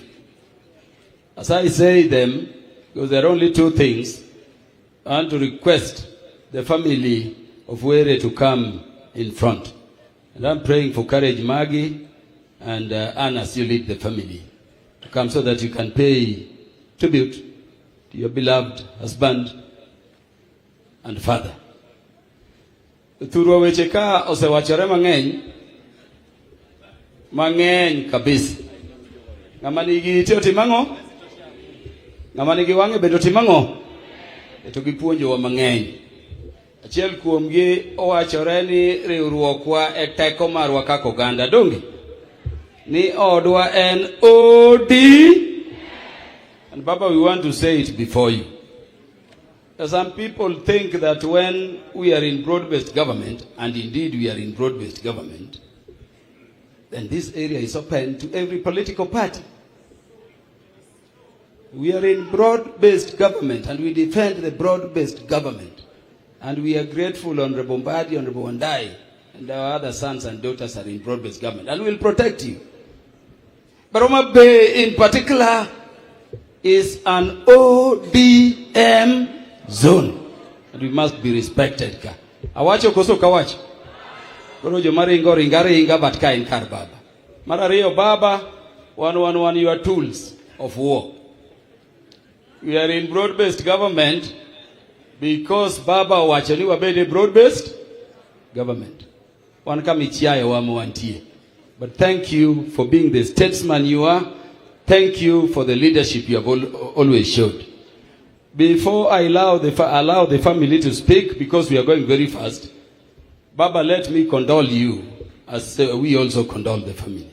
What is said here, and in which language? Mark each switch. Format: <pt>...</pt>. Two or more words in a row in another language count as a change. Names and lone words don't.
<en>As I say them, because there are only two things, I want to request the family of Were to come in front. And I'm praying for courage, Maggie and Anna, as you lead the family, to come so that you can pay tribute to your beloved husband and father.</en> <luo>Thurwa weche ka osewachore mang'eny kabisa. Ng'ama nigi ite otimang'o? Ng'ama nigi wang'e bende otimang'o? To gipuonjowa mang'eny. Achiel kuomgi owachore ni riwruokwa e teko marwa kaka oganda. Donge? Ni odwa en OD.</luo> <en>And Baba, we want to say it before you. Some people think that when we are in broad-based government, and indeed we are in broad-based government, then this area is open to every political party. We are in broad-based government, and we defend the broad-based government. And we are grateful, Honorable Mbadi, Honorable Wandai, and our other sons and daughters are in broad-based government, and we'll protect you. But Homa Bay in particular is an ODM zone, and we must be respected.</en> <luo>Awacho koso kawacho. Koro jo maringo ringa but ka in kar Baba.</luo> <en>Marariyo Baba, 111 your tools of war. We are in broad-based government because Baba</en> <luo>wacho ni wabede</luo> <en>broad-based government.</en> <luo>Wan kamichiaye wamo wantie.</luo> <en>But thank you for being the statesman you are. Thank you for the leadership you have always showed. Before I allow the family to speak, because we are going very fast, Baba, let me condole you as we also condole the family.</en>